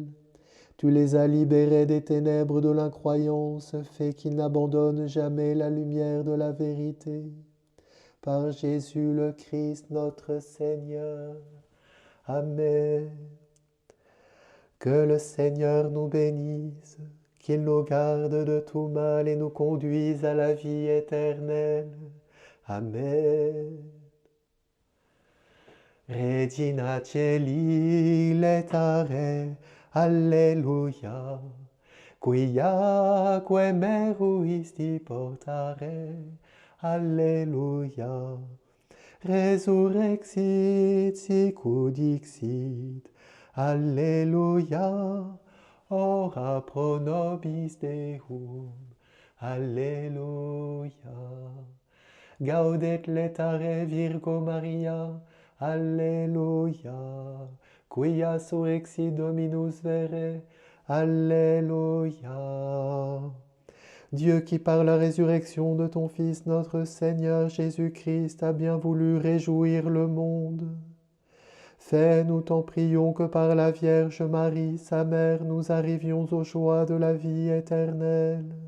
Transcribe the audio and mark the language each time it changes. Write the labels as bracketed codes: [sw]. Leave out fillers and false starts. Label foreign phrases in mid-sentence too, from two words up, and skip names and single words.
[fr] Tu les as libérés des ténèbres de l'incroyance, fais qu'ils n'abandonnent jamais la lumière de la vérité. Par Jésus le Christ notre Seigneur. Amen. Que le Seigneur nous bénisse, qu'il nous garde de tout mal et nous conduise à la vie éternelle. Amen. [la] Regina Celi letare, alleluia, quiaque meruisti portare, alleluia. Resurrexit sicut dixit, alleluia, ora pro nobis Deum, alleluia. Gaudet letare Virgo Maria, alléluia. Quia surrexit Dominus vere, alléluia. [fr] Dieu qui par la résurrection de ton Fils notre Seigneur Jésus-Christ a bien voulu réjouir le monde, Fais, nous t'en prions, que par la Vierge Marie, sa mère, nous arrivions aux joies de la vie éternelle.